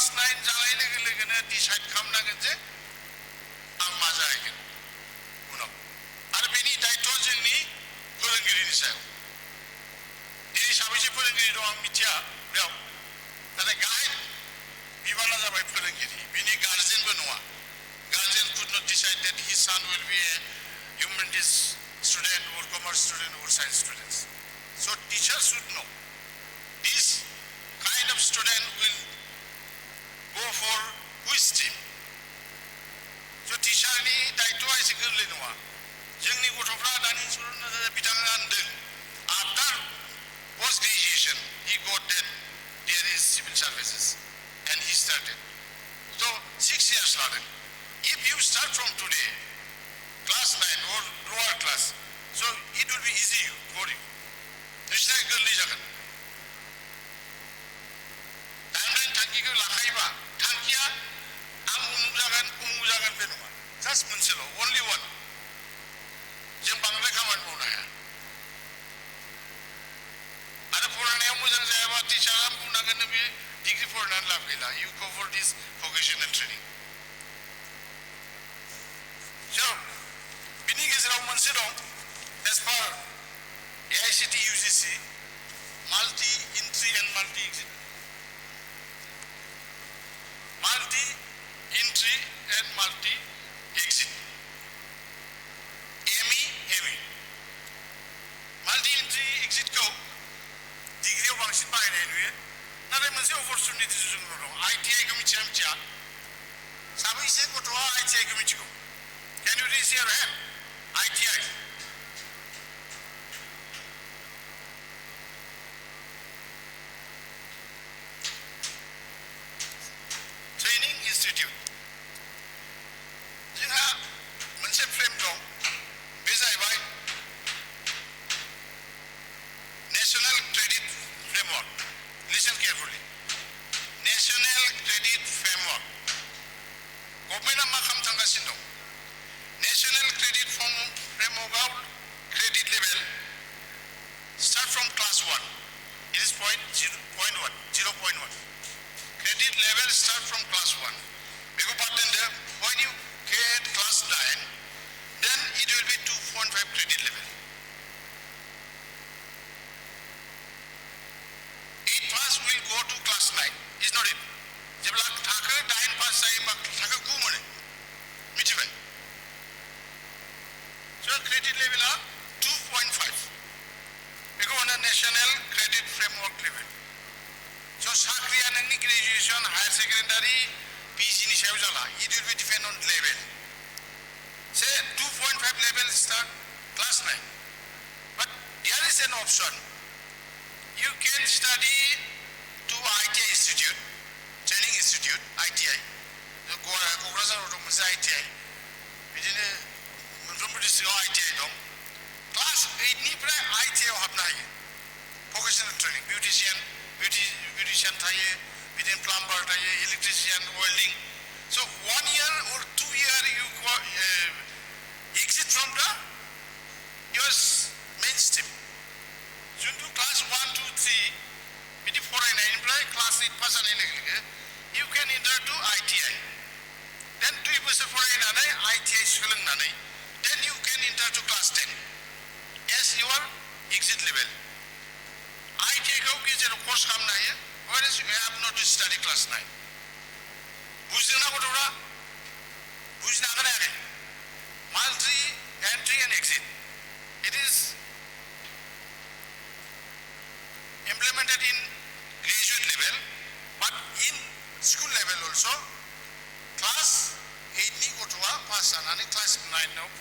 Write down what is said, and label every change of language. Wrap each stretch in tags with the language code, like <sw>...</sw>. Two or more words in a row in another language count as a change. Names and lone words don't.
<brx>9 जानाय लोगो लोगोनो डिसाइड खालामनांगोन जे आं मा जाहैगोन उनाव आरो बेनि दायित्वआ जोंनि फोरोंगिरिनि सायाव दिनै साबैसे फोरोंगिरि दं आं मिथिया बेयाव नाथाय गाहाय बिबाना जाबाय फोरोंगिरि बिनि गार्जेनबो नङा गार्जेन</brx> <en>could not decide that his son will be a humanities student or commerce student or science student so teachers should know this kind of student will go for which stream so</en> <brx>टिचारनि दायित्वआ एसे गोरलै नङा जोंनि गथ'फ्रा दानि बिथाङा होनदों</brx> <en>आफ्टार post graduation he got that there is civil services and he started so 6 years later if you start from today class 9 or lower class so it will be easy for you</en> <brx>निश्चय गोरलै जागोन टाइमलाइन थांखिखौ लाखायोबा थांखिया आं उमुक जागोन बे नङा जास्ट मोनसेल'</brx> <en>only one</en> <brx>जों बांद्राय खामानि मावनो हाया आरो फरायनायाव मोजां जायाबा टिचारा बुंनांगोन बे डिग्री फरायनानै लाब गैला</brx> <en>you go for this vocational training so</en> <brx>बिनि गेजेराव मोनसे दं</brx> <en>as per AICT UGC multi entry and multi exit multi entry and multi exit ME multi entry exit</en> <brx>को डिग्रीआव बांसिन बाहायनाय नुयो नाथाय मोनसे अपरचुनिटि जों दं ITI खौ मिथिया साबैसे गथ'आ ITI खौ मिथिगौ</brx> <en>Can you raise your hand</en> <brx>ITI Training Institute जोंहा मोनसे फ्रेम दं बे जाहैबाय National Credit Framework</brx> <en>listen carefully National Credit Framework</en> <brx>गभर्नमेन्टआ मा खालामनो थांगासिनो दं</brx> <en>National Credit Framework credit level start from class 1 it is 0.1 credit level start from class 1</en> <brx>बेखौ बाददों</brx> <en>when you get class 9 then it will be 2.5 credit level 8 pass will go to class 9 is not it</en> <brx>जेब्ला थाखो 9 पास जायोबा थाखो 9 मोनो मिथिबाय</brx> <en>so credit level are 2.5</en> <brx>बेखौ होनो national credit framework level so साख्रिया नोंनि</brx> <en>graduation higher secondary PG</en> <brx>नि सायाव जाला</brx> <en>it will be depend on level say 2.5 level start class 9 but there is an option you can study to ITI institute training institute</en> <brx>ITI क'क्राझाराव दं मोनसे ITI बिदिनो मोनफ्रोमबो डिस्ट्रिक्टआव ITI दं क्लास 8 निफ्राय ITI आव हाबनो हायो</brx> <en>vocational training beautician</en> <brx>थायो बिदिनो plumber थायो</brx> <en>electrician welding so 1 year or 2 year you exit from the your main stream</en> <brx>जुनथु class 1 2 3 बिदि फरायनायनिफ्राय class 8 पास जानाय लोगो</brx> <en>you can enter to ITI then</en> <brx>2 बोसोर फरायनानै ITI सोलोंनानै</brx> <en>then you can enter to class 10 as your exit level ITI</en> <brx>खौ गेजेराव course खालामनो हायो</brx> <en>whereas you have not to study class 9</en> <brx>बुजिदोंना गथ'फ्रा बुजिनो हागोन ना हायाखै</brx> <en>multi entry and exit it is implemented in graduate level but in school level also class 8</en> <brx>नि गथ'आ पास जानानै class 9 आव</brx>